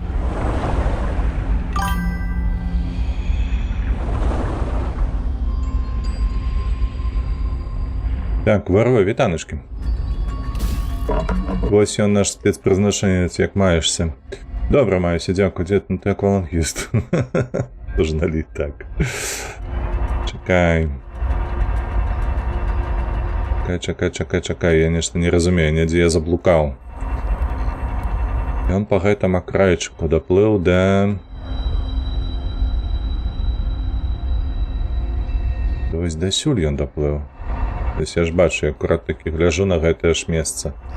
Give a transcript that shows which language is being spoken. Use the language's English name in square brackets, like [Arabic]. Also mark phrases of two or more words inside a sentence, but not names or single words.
[Ukrainian] Так, варвай, вітаночки. Ось ён наш спецпризначенець, як маєшся. Добре маюся, дякую, дід, ну ти аквалангіст. Тож наліт, так. Чекай. [Belarusian] Чекай, я нешта не разумею, недзе я заблукаў. Ён па гэтаму акрайчыку даплыў да... Вось дасюль ён даплыў. Вось я ж бачу, я акурат такі гляжу на гэтае ж месца.